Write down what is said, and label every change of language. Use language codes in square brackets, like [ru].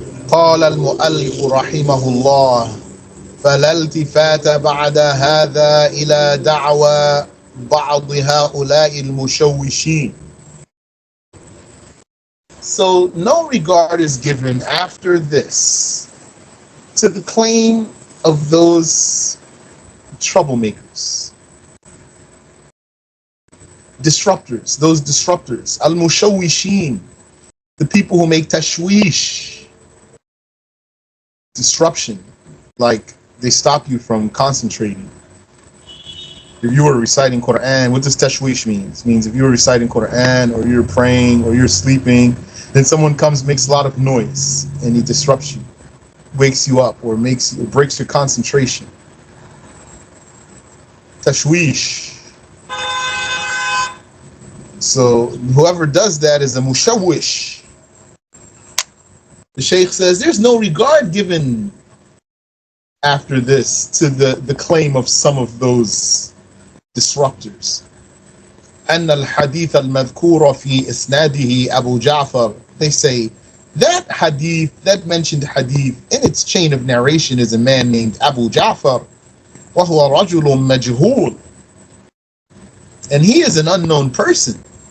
[ar] قال المؤلف رحمه الله فلا التفات بعد هذا إلى دعوى بعض هؤلاء المشوشين. [en] So no regard is given after this to the claim of those troublemakers, those disruptors, al-mushawwishin, the people who make tashwish, disruption, like they stop you from concentrating. If you were reciting Quran, what does tashwish mean? It means if you were reciting Quran, or you're praying, or you're sleeping, then someone comes, makes a lot of noise, and he disrupts you, wakes you up, or breaks your concentration. Tashwish. So whoever does that is a mushawwish. The Shaykh says there's no regard given after this to the claim of some of those disruptors. [ar] أن الحديث المذكور في إسناده أبو جعفر. [en] They say that hadith, that mentioned hadith, in its chain of narration is a man named Abu Ja'far, [ar] وهو رجل مجهول, [en] and he is an unknown person.